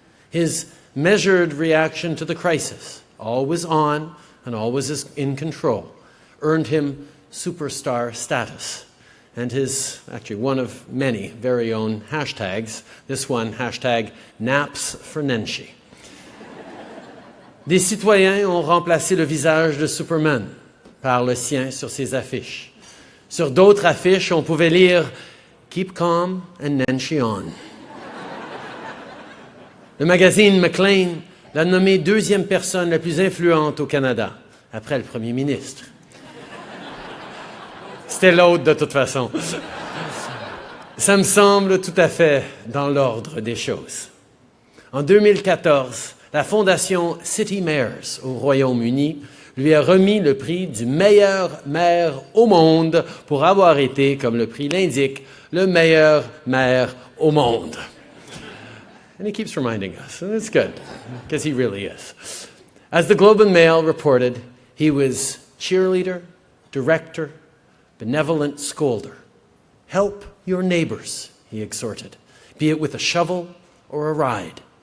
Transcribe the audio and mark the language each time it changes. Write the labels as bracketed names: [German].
[English] His measured reaction to the crisis, always on and always in control, earned him superstar status. And his, actually one of many very own hashtags, this one, hashtag naps for Nenshi. [French] Des citoyens ont remplacé le visage de Superman par le sien sur ses affiches. Sur d'autres affiches, on pouvait lire « [English] Keep calm and Nenshi on ». [French] Le magazine Maclean l'a nommé deuxième personne la plus influente au Canada, après le Premier ministre. C'était l'autre de toute façon. Ça me semble tout à fait dans l'ordre des choses. En 2014, la fondation City Mayors au Royaume-Uni lui a remis le prix du meilleur maire au monde pour avoir été, comme le prix l'indique, le meilleur maire au monde. [English] And he keeps reminding us, and it's good, because he really is. As the Globe and Mail reported, he was cheerleader, director, benevolent scolder. Help your neighbors, he exhorted, be it with a shovel or a ride.